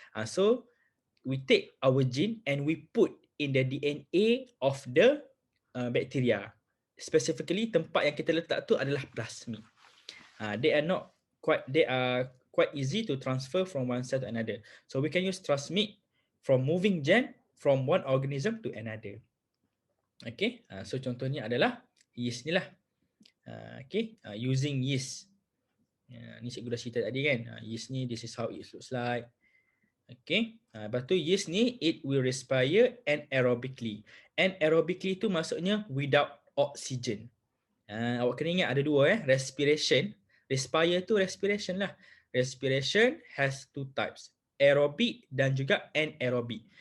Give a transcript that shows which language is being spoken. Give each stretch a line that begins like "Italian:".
English: So we take our gene and we put in the DNA of the bacteria.
Malay: Specifically tempat yang kita letak tu adalah plasmid.
English: They are quite easy to transfer from one cell to another. So we can use plasmid from moving gene from one organism to another.
Malay: Okay, so contohnya adalah yeast ni lah. Okay,
English: using yeast.
Malay: Ni cikgu dah cerita tadi kan. Yeast ni,
English: this is how it looks like.
Malay: Okay, lepas tu yeast ni
English: it will respire anaerobically.
Malay: Anaerobically tu maksudnya
English: without oxygen.
Malay: Awak kena ingat ada dua respiration. Respire tu respiration lah.
English: Respiration has two types, aerobic dan juga anaerobic.